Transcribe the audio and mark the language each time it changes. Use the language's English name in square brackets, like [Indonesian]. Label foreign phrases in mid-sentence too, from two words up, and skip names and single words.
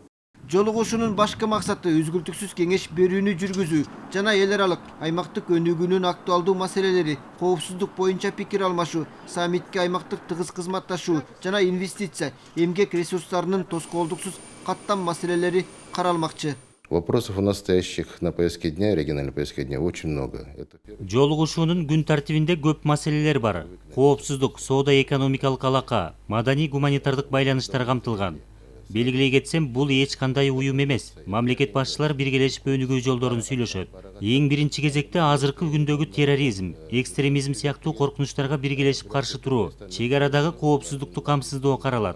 [Kyrgyz] Жолугушуунун башкы максаты үзгүлтүксүз кеңеш берүүнү жүргүзүү жана эл аралык аймактык өнүгүүнүн актуалдуу маселелери, коопсуздук боюнча пикир алмашуу, саммитке аймактык тыгыз кызматташуу жана инвестиция, эмгек ресурстарынын тоскоолдуксуз каттам маселелери каралмакчы. [Russian] Вопросов у настоящих на повестке дня, региональной повестке дня очень много. [Kyrgyz] Жолугушуунун күн тартибинде көп маселелер бар. Коопсуздук, соода-экономикалык алака, маданий-гуманитардык байланыштар камтылган. Белгилей кетсем, бул эч кандай уюм эмес. Мамлекет башчылар биргелешип өнүгүү жолдорун сүйлөшөт. Эң биринчи кезекте азыркы күндөгү терроризм, экстремизм сыяктуу коркунучтарга биргелешип каршы туруу, чек арадагы коопсуздукту камсыздоо каралат.